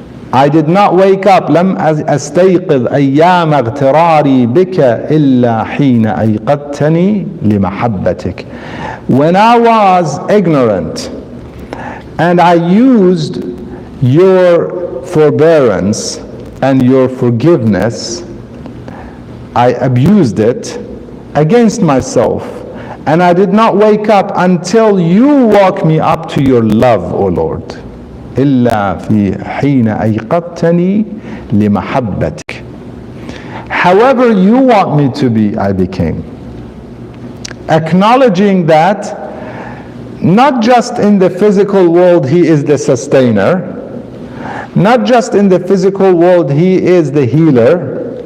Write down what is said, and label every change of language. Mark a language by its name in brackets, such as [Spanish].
[English] I did not wake up, [Arabic] لم أستيقظ أيام اغتراري بك إلا حين أيقظتني لمحبتك. [English] When I was ignorant and I used your forbearance and your forgiveness, I abused it against myself, and I did not wake up until you woke me up to your love, O Lord. [Arabic] إلا في حين أيقظتني لمحبتك. [English] However you want me to be, I became. Acknowledging that not just in the physical world he is the sustainer, not just in the physical world he is the healer.